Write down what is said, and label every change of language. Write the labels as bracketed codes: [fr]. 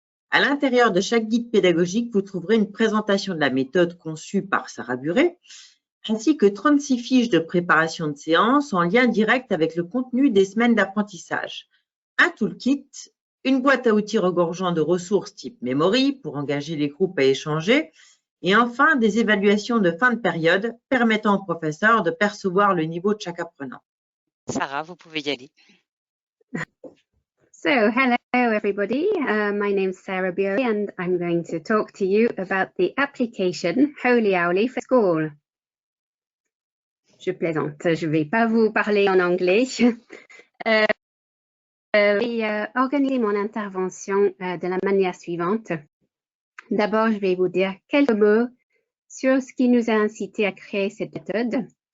[fr] À l'intérieur de chaque guide pédagogique, vous trouverez une présentation de la méthode conçue par Sarah Buret, ainsi que 36 fiches de préparation de séance en lien direct avec le contenu des semaines d'apprentissage. Un toolkit, une boîte à outils regorgeant de ressources type Memory pour engager les groupes à échanger, et enfin des évaluations de fin de période permettant aux professeurs de percevoir le niveau de chaque apprenant. Sarah, vous pouvez y aller. [en] So, hello everybody, my name is Sarah Bury and I'm going to talk to you about the application Holy Owly for School. [fr] Je plaisante, je ne vais pas vous parler en anglais. Je vais organiser mon intervention de la manière suivante. D'abord, je vais vous dire quelques mots sur ce qui nous a incité à créer cette méthode.